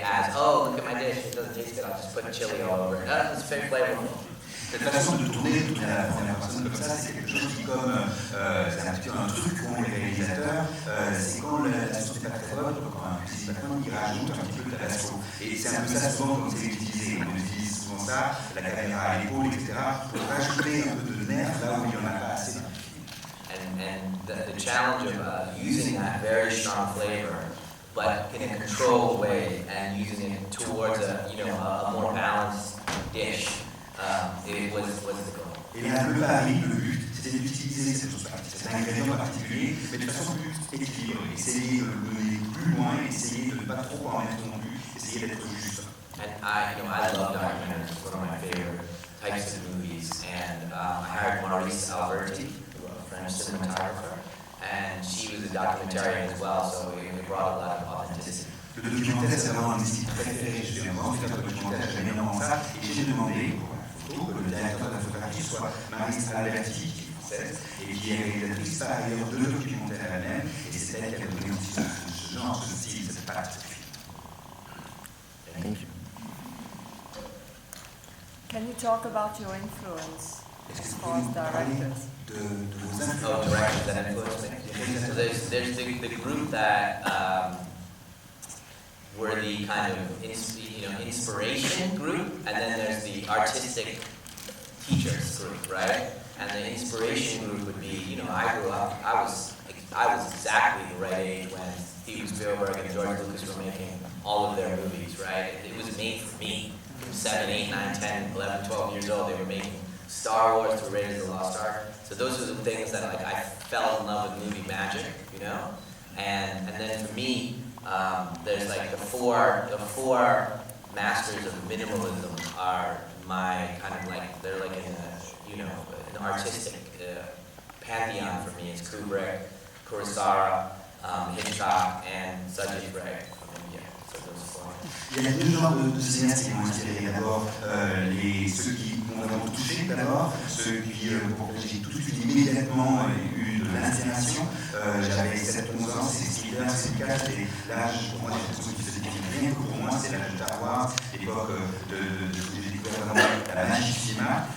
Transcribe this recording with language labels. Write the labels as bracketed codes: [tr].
[en] As, oh, look at my dish, it doesn't taste good, I'll just put chili all over it. It's very flavorful. [fr] Cette façon de tourner à la première personne comme ça, c'est quelque chose qui, comme c'est un petit peu un truc qu'ont les réalisateurs, c'est quand la sauce n'est pas très bonne, quand un cuisine pas bonne, ils rajoutent un petit peu de tabasco. Et c'est un peu ça souvent comme c'est utilisé. On utilise souvent ça, la caméra à l'épaule, etc., pour rajouter un peu de nerf là où il n'y en a pas assez. [en] And the challenge of using that very strong flavor, but in a controlled way, and using it towards a more balanced dish, it was the goal. [fr] Et là, le pari, le but, c'était d'utiliser cette chose, cet ingrédient particulier, mais de façon plus équilibrée. Essayer de le mener plus loin, essayer de ne pas trop en mettre non plus, essayer d'être juste. [en] And I love documentaries. It's one of my favorite types of movies. And I hired Maurice Alberti, a French cinematographer, and she was a documentarian as well, so it brought a lot of authenticity. Le documentaire, c'est vraiment un des styles préférés. Je suis un grand spectateur de documentaire, j'aime énormément ça, et j'ai demandé pour la photo que le directeur de la photographie soit Maurice Alberti, qui est française, et qui est réalisatrice par ailleurs de documentaires elle-même, et c'est elle qui a donné aussi ce genre, ce style, cette patte. Thank you. Can you talk about your influence as far as directors? Oh, directors that influence me. So there's the group that were the kind of inspiration group, and then there's the artistic teachers group, right? And the inspiration group would be, I grew up, I was exactly the right age when Steven Spielberg and George Lucas were making all of their movies, right? It was made for me. From 7, 8, 9, 10, 11, 12 years old, they were making Star Wars to Raiders of the Lost Ark. So those are the things that I fell in love with movie magic, And then for me, there's like the four masters of minimalism are my kind of like, they're like in a, an artistic pantheon for me. It's Kubrick, Kurosawa, Hitchcock, and Satyajit Ray from India. So those four. [fr] Il y a deux genres de cinéastes qui m'ont inspiré. D'abord, ceux qui m'ont vraiment touché, d'abord, ceux pour lesquels j'ai tout de suite immédiatement eu de l'inspiration. J'avais 7-11 ans, c'est Spielberg, c'est Lucas, c'était l'âge, pour moi, j'ai l'impression qu'il faisait des films rien que pour moi, c'est l'âge de Star Wars, l'époque j'ai découvert vraiment la magie du cinéma.